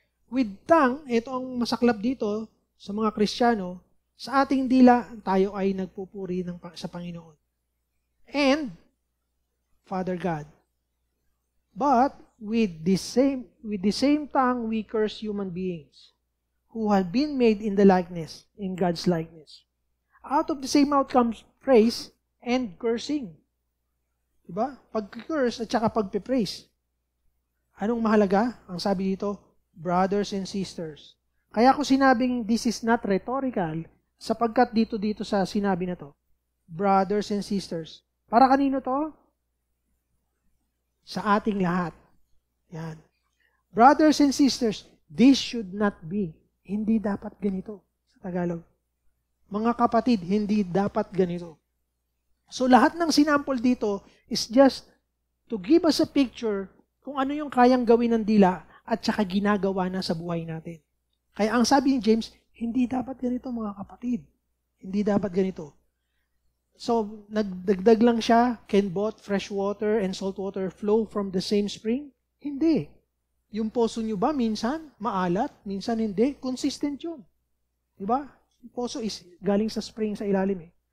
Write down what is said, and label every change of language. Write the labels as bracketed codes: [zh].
[tl] With tongue, ito ang masaklap dito sa mga Kristiyano, sa ating dila, tayo ay nagpupuri sa Panginoon. [en] And, Father God. But, with the same tongue, we curse human beings who have been made in God's likeness. Out of the same mouth comes praise and cursing. [tl] Diba? Pag-curse at saka pag-praise. Anong mahalaga? Ang sabi dito, brothers and sisters. Kaya ko sinabing [en] this is not rhetorical, [tl] sapagkat dito sa sinabi na to, brothers and sisters. Para kanino to? Sa ating lahat. Yan. [en] Brothers and sisters, this should not be. [tl] Hindi dapat ganito sa Tagalog. Mga kapatid, hindi dapat ganito. So lahat ng sinampol dito [en] is just to give us a picture [tl] kung ano yung kayang gawin ng dila at saka ginagawa na sa buhay natin. Kaya ang sabi ni James, hindi dapat ganito mga kapatid. Hindi dapat ganito. So nagdagdag lang siya, [en] can both fresh water and salt water flow from the same spring? [tl] Hindi. Yung poso nyo ba minsan maalat, minsan hindi? Consistent yun. Diba? Yung poso is galing sa spring sa ilalim eh.